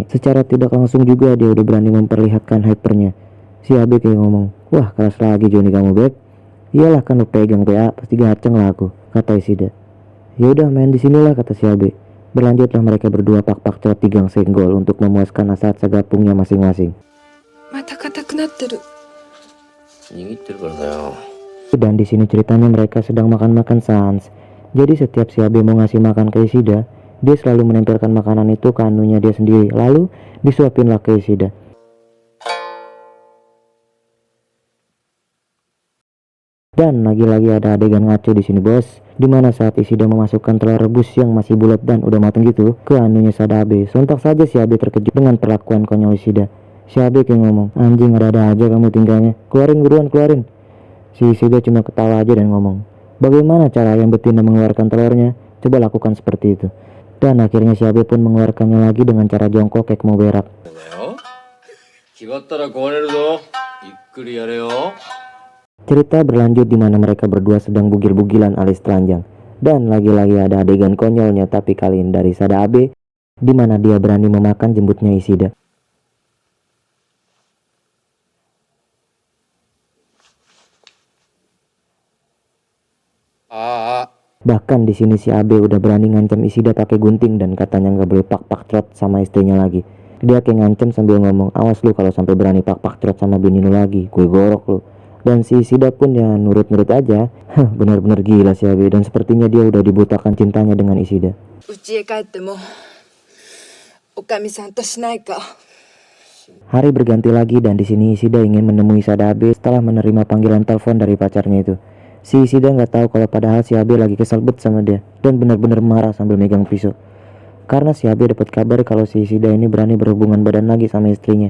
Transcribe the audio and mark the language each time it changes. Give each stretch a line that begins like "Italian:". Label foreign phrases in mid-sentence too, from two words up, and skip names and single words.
Indonesian: Secara tidak langsung juga dia udah berani memperlihatkan hypernya. Si Abe kayak ngomong, wah keras lagi Johnny kamu beb. Iyalah kan lu pegang PA pasti gaceng lah aku, kata Ishida. Yaudah main di sinilah, kata si Abe. Berlanjutlah mereka berdua pak-pak cerot di gang senggol untuk memuaskan hasrat segapungnya masing-masing.
Japanese: また硬くなってる。握ってるからだよ。
Indonesian: Dan di sini ceritanya mereka sedang makan-makan sans. Jadi setiap si Abe mau ngasih makan ke Ishida, dia selalu menempelkan makanan itu ke anunya dia sendiri, lalu disuapinlah ke Ishida. Dan lagi-lagi ada adegan ngaco di sini bos, dimana saat Ishida memasukkan telur rebus yang masih bulat dan udah matang gitu ke anunya Sada Abe. Sontak saja si Abe terkejut dengan perlakuan konyol Ishida. Si Abe kayak ngomong, anjing ada-ada aja kamu tinggalnya, keluarin buruan keluarin. Si Ishida cuma ketawa aja dan ngomong, bagaimana cara ayam betina mengeluarkan telurnya? Coba lakukan seperti itu. Dan akhirnya si Abe pun mengeluarkannya lagi dengan cara jongkok kayak mau berak.
Japanese: だよ。決まったら壊れるぞ。ゆっくりやれよ。
Indonesian: Cerita berlanjut di mana mereka berdua sedang bugil-bugilan alias telanjang. Dan lagi-lagi ada adegan konyolnya tapi kali ini dari Sada Abe, di mana dia berani memakan jembutnya Ishida. Bahkan di sini si Abe udah berani ngancam Ishida pakai gunting dan katanya nggak boleh pak-pak trot sama istrinya lagi. Dia kayak ngancam sambil ngomong, awas lu kalau sampai berani pak-pak trot sama bini lu lagi, gue gorok lu. Dan si Ishida pun ya nurut-nurut aja. Benar-benar gila si Abe, dan sepertinya dia udah dibutakan cintanya dengan Ishida.
Japanese: 家へ帰ってもおかみさんとしないか。
Indonesian: Hari berganti lagi dan di sini Ishida ingin menemui Sada Abe setelah menerima panggilan telepon dari pacarnya itu. Si Ishida nggak tahu kalau padahal si Abe lagi kesal bet sama dia dan benar-benar marah sambil megang pisau. Karena si Abe dapat kabar kalau si Ishida ini berani berhubungan badan lagi sama istrinya.